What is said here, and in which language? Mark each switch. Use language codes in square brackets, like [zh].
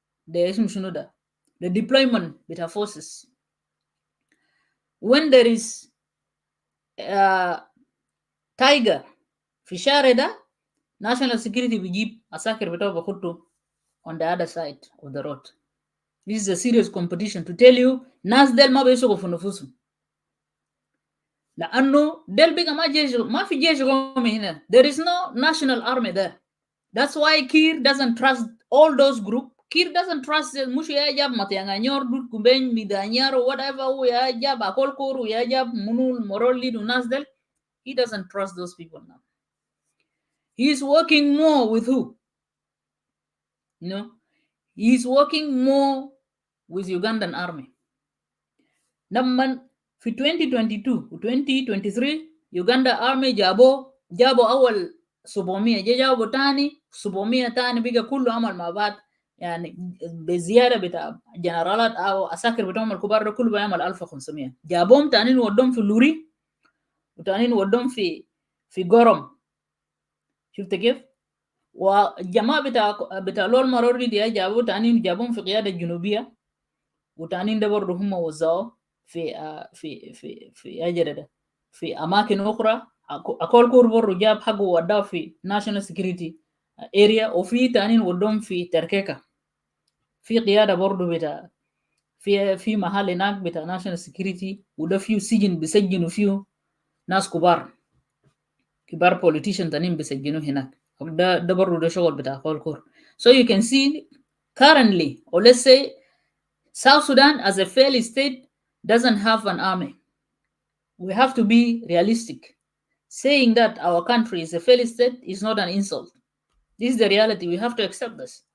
[en] the [ar] اسم شنو ده [en] the deployment بتاع forces when there is tiger [ar] في الشارع ده [en] national security [ar] بيجيب عساكر بتاعه بخطه [en] on the other side of the road. This is a serious competition to tell you [ar] ناس ديل ما بيسوقوا في نفوسهم لأنه ديل بقى ما في جيش قومي هنا. [en] There is no national army there. That's why Kir doesn't trust all those groups. Kir doesn't trust [ar] مش يجاب متيانغانيور دول كوبين ميدانيار [en] or whatever [ar] هو يجاب أكول كور ويجاب منو المروليد وناس ديل. [en] He doesn't trust those people now. He is working more with who? You know, he is working more with Ugandan army. [ar] Naman في 2022 و 2023 Uganda army جابوا أول 700 جابوا تاني 700 تاني بقى كله عمل مع بعض يعني بزيادة بتاع جنرالات أو عساكر بتاعهم الكبار ده كله بيعمل 1500 جابوهم تاني ودهم في اللوري وتاني ودهم في قرم شفت كيف؟ والجماعة بتاع لول مروري دي جابوهم في قيادة الجنوبية وتانيين ده برضه هم وزعوا في أجرة ده في أماكن أخرى أكول كور برضه جاب حقه وداه في national security area وفي تانيين ودهم في تركيكا في قيادة برضه بتاع في محل هناك بتاع national security وده فيه سجن بيسجنوا فيه ناس كبار politician تانيين بيسجنوا هناك ده برضه ده شغل بتاع أكول كور. [en] So you can see currently or let's say South Sudan as a failed state doesn't have an army. We have to be realistic. Saying that our country is a failed state is not an insult. This is the reality. We have to accept this.